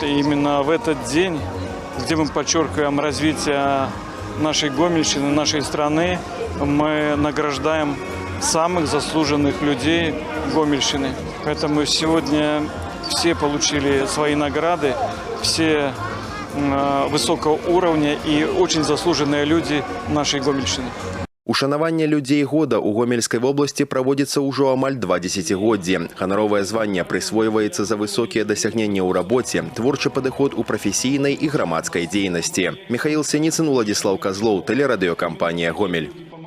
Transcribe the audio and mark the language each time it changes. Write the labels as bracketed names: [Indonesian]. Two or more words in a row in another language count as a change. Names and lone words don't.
[Russian] И именно в этот день, где мы подчеркиваем развитие нашей Гомельщины, нашей страны, мы награждаем самых заслуженных людей Гомельщины. Поэтому сегодня все получили свои награды, все высокого уровня и очень заслуженные люди нашей Гомельщины. [Belarusian] Ушанаванне людзей года ў Гомельскай вобласці праводзіцца ўжо амаль 2 дзесяцігоддзі. Ганаровае званне прысвойваецца за высокія дасягненні ў рабоце, творчы падыход у прафесійнай і грамадскай дзейнасці. [Russian] Михаил Синицын, Владислав Козлов, телерадиокомпания «Гомель».